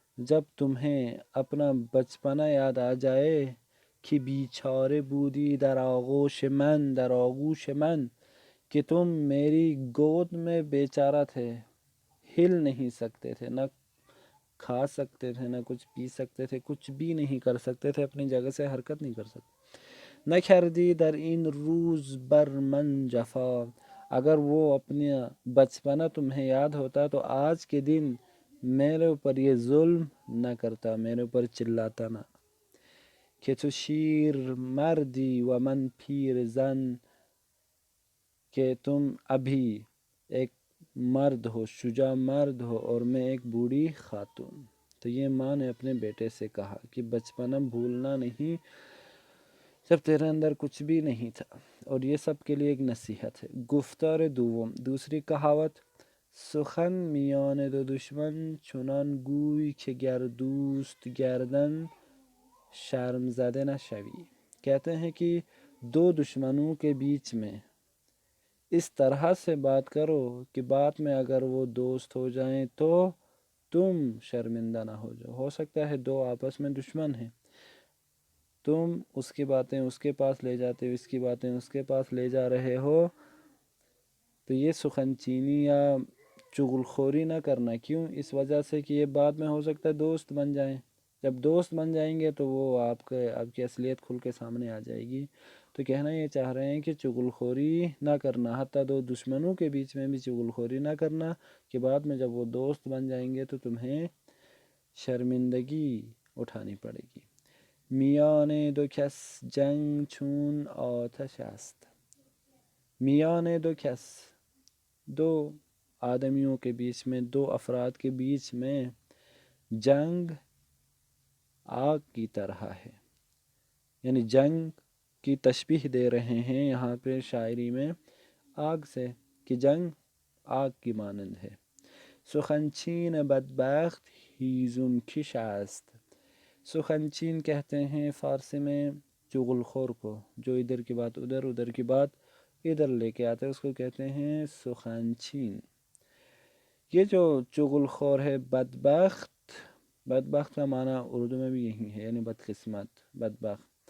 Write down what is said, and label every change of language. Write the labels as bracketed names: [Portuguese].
[Urdu] جب تمہیں اپنا بچپنا یاد آ جائے کہ بیچارے [Persian] بودی در آغوش من، در آغوش من، [Urdu] کہ تم میری گود میں بیچارہ تھے، ہل نہیں سکتے تھے، نہ کھا سکتے تھے، نہ کچھ پی سکتے تھے، کچھ بھی نہیں کر سکتے تھے، اپنی جگہ سے حرکت نہیں کر سکتے. [Persian] نکردی در این روز بر من جفا. [Urdu] اگر وہ اپنے بچپنا تمہیں یاد ہوتا تو آج کے دن میرے اوپر یہ ظلم نہ کرتا، میرے اوپر چلاتا نہ. [Persian] کہ تو شیر مردی و من پیر زن، [Urdu] کہ تم ابھی ایک مرد ہو، شجاع مرد ہو، اور میں ایک بوڑھی خاتون. تو یہ ماں نے اپنے بیٹے سے کہا کہ بچپنا بھولنا نہیں جب تیرے اندر کچھ بھی نہیں تھا. اور یہ سب کے لیے ایک نصیحت ہے. [Persian] گفتار دوم، [Urdu] دوسری کہاوت. [Persian] سخن میان دو دشمن چنان گوی که گر دوست گردن شرم زده نشوی. [Urdu] کہتے ہیں کہ دو دشمنوں کے بیچ میں اس طرح سے بات کرو کہ بات میں اگر وہ دوست ہو جائیں تو تم شرمندہ نہ ہو جاؤ. ہو سکتا ہے دو آپس میں دشمن ہیں، تم اس کی باتیں اس کے پاس لے جاتے ہو، اس کی باتیں اس کے پاس لے جا رہے ہو، تو یہ سخن چینی یا چغل خوری نہ کرنا. کیوں؟ اس وجہ سے کہ یہ بعد میں ہو سکتا ہے دوست بن جائیں. جب دوست بن جائیں گے تو وہ آپ کی اصلیت کھل کے سامنے آ جائے گی. تو کہنا یہ چاہ رہے ہیں کہ چغل خوری نہ کرنا، حتیٰ دو دشمنوں کے بیچ میں بھی چغل خوری نہ کرنا، کہ بعد میں جب وہ دوست بن جائیں گے تو تمہیں شرمندگی اٹھانی پڑے گی. [Persian] میان دو کس جنگ چون آتش است. میان دو کس، [Urdu] دو آدمیوں کے بیچ میں، دو افراد کے بیچ میں جنگ آگ کی طرح ہے. یعنی جنگ کی تشبیہ دے رہے ہیں یہاں پہ شاعری میں آگ سے، کہ جنگ آگ کی مانند ہے. [Persian] سخنچین بدبخت ہیزم کش است. [Urdu] سخنچین کہتے ہیں فارسی میں چغل خور کو، جو ادھر کی بات ادھر، ادھر کی بات ادھر لے کے آتے ہیں، اس کو کہتے ہیں سخنچین. یہ جو چغل خور ہے بدبخت، بدبخت کا معنی اردو میں بھی یہی ہے، یعنی بدقسمت، بدبخت.